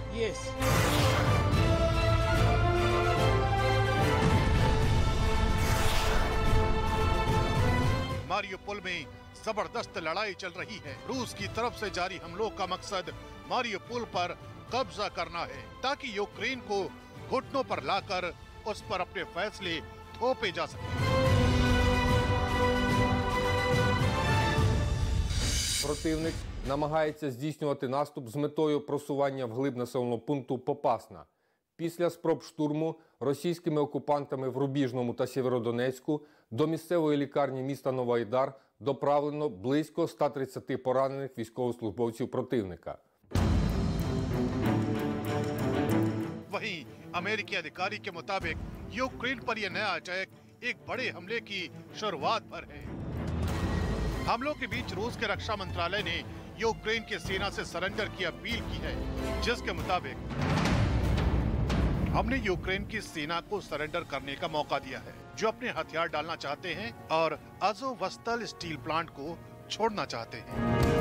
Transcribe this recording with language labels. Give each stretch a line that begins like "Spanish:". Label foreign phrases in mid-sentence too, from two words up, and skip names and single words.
Hindi: मारिउपोल में जबरदस्त लड़ाई चल रही है। रूस की तरफ से जारी हमलों का मकसद मारिउपोल पर कब्जा करना है, ताकि यूक्रेन को घुटनों पर लाकर उस पर अपने फैसले थोपे जा सके।
Ukrainian: Противник намагається здійснювати наступ з метою просування вглиб населеного пункту Попасна. Після спроб штурму російськими окупантами в Рубіжному та Сєвєродонецьку до місцевої лікарні міста Новоайдар доправлено близько 130 поранених військовослужбовців противника.
Hindi: वहीं अमेरिकी अधिकारी के मुताबिक यूक्रेन पर यह नया अटैक एक बड़े हमले की शुरुआत पर है। हमलों के बीच रूस के रक्षा मंत्रालय ने यूक्रेन की सेना से सरेंडर की अपील की है, जिसके मुताबिक हमने यूक्रेन की सेना को सरेंडर करने का मौका दिया है, जो अपने हथियार डालना चाहते हैं और अज़ोवस्ताल
English: steel plant
Hindi: को छोड़ना चाहते हैं।